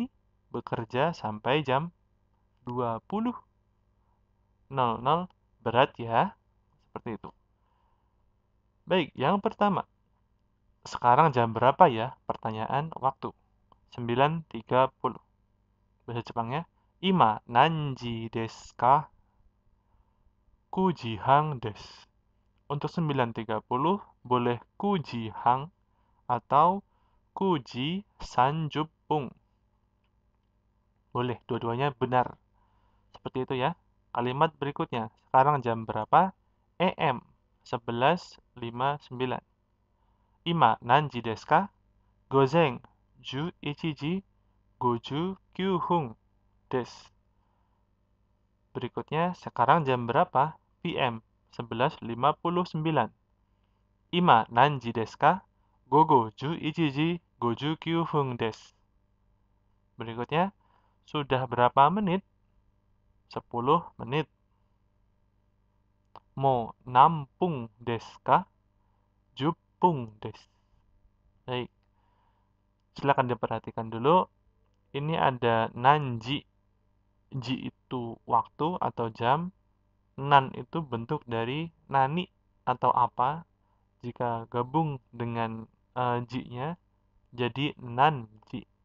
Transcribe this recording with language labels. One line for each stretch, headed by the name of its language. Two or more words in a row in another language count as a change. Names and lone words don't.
Indonesian: Bekerja sampai jam 20.00. Berat ya, seperti itu. Baik, yang pertama. Sekarang jam berapa ya? Pertanyaan waktu. 9.30. Bahasa Jepangnya,
Japanese: 今何時ですか? 九時半です.
Indonesian: Untuk 9.30 boleh kujihang atau
Japanese: 九時三十分.
Indonesian: Boleh, dua-duanya benar. Seperti itu ya. Kalimat berikutnya. Sekarang jam berapa? EM 11.59.
Japanese: 今何時ですか? 午前11 59です.
Indonesian: Berikutnya, sekarang jam berapa? PM 11.59.
Japanese: 今何時ですか? 午後11 59です.
Indonesian: Berikutnya, sudah berapa menit?
Japanese: 10 menit. もう何分ですか? 十分です.
Indonesian: Baik. Silakan diperhatikan dulu. Ini ada nanji. Ji itu waktu atau jam. Nan itu bentuk dari nani atau apa. Jika gabung dengan ji-nya, jadi nanji.